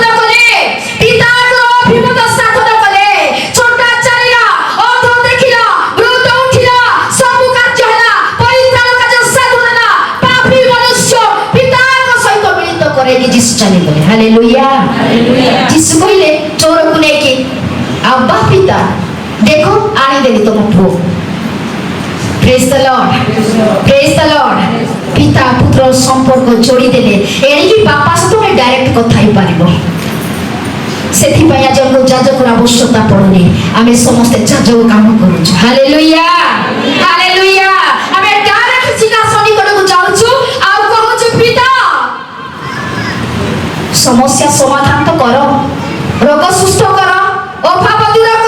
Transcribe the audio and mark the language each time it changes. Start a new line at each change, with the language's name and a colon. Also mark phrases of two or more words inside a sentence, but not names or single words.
Odia: କଲେ ପିତାଙ୍କର ଅଭିମତ ସାଧନ କଲେ ଛୋଟା ଚାଲିଲା ଅର୍ଥ ଦେଖିଲା ବୃଦ୍ଧ ଉଠିଲା ସବୁ କାର୍ଯ୍ୟ ହେଲା ପରିତ୍ରାଣ କାର୍ଯ୍ୟ ସାଧନ ହେଲା ପାପୀ ମନୁଷ୍ୟ ପିତାଙ୍କ ସହିତ ମିଳିତ କରେଇକି ଯୀଶୁ ଚାଲିଗଲେ ହାଲେଲୁୟା ଯୀଶୁ କହିଲେ ଚୋରକୁ ନେଇକି ଆବା ପିତା ଦେଖ ଆଣିଦେଲି ତମ ପୁଅ
English: praise the Lord, praise the Lord.
Odia: পিতা পুତ୍ର সম্পর্ক ଯୋଡ଼ି ଦେଲେ ଏଣିକି ବାପା ସହିତ ଆମେ ଡାଇରେକ୍ଟ କଥା ହେଇପାରିବ। ସେଥିପାଇଁ ଆଜି ଆମକୁ ଯାଜକର ଆବଶ୍ୟକତା ପଡୁନି, ଆମେ ସମସ୍ତେ ଯାଜକ କାମ କରୁଛୁ। ହାଲେଲୁୟା, ହାଲେଲୁୟା। ଆମେ ଡାଇରେକ୍ଟ ସିଧାସଳଖ ନିକଟକୁ ଯାଉଛୁ ଆଉ କହୁଛୁ ପିତା ସମସ୍ୟା ସମାଧାନ ତ କର, ରୋଗ ସୁସ୍ଥ କର, ଅଭାବ ଦୂର କର।